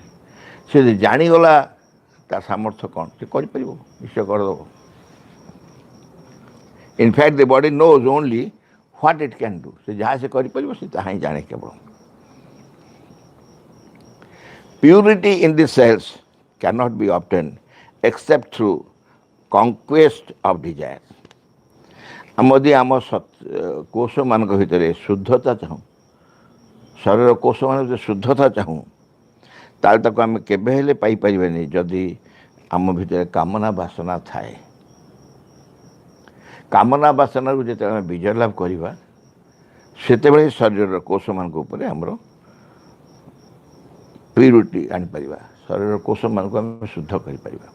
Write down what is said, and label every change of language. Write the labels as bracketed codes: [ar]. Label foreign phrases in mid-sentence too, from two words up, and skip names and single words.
[or] ସେ ଯଦି ଜାଣିଗଲା ତା ସାମର୍ଥ୍ୟ କ'ଣ, ସେ କରିପାରିବ, ନିଶ୍ଚୟ କରିଦେବ। [en] In fact the body knows only what it can do. [or] ସେ ଯାହା ସେ କରିପାରିବ ସେ ତାହା ହିଁ ଜାଣେ କେବଳ। [en] Purity in the cells cannot be obtained except through conquest of desire। [or] ଆମେ ଯଦି ଆମ କୋଷମାନଙ୍କ ଭିତରେ ଶୁଦ୍ଧତା ଚାହୁଁ, ଶରୀର କୋଷମାନଙ୍କ ଭିତରେ ଶୁଦ୍ଧତା ଚାହୁଁ, ତାହେଲେ ତାକୁ ଆମେ କେବେ ହେଲେ ପାଇପାରିବାନି ଯଦି ଆମ ଭିତରେ କାମନା ବାସନା ଥାଏ। କାମନା ବାସନାରୁ ଯେତେବେଳେ ଆମେ ବିଜୟ ଲାଭ କରିବା, ସେତେବେଳେ ଶରୀରର କୋଷମାନଙ୍କ ଉପରେ ଆମର ପ୍ୟୁରିଟି ଆଣିପାରିବା, ଶରୀରର କୋଷମାନଙ୍କୁ ଆମେ ଶୁଦ୍ଧ କରିପାରିବା।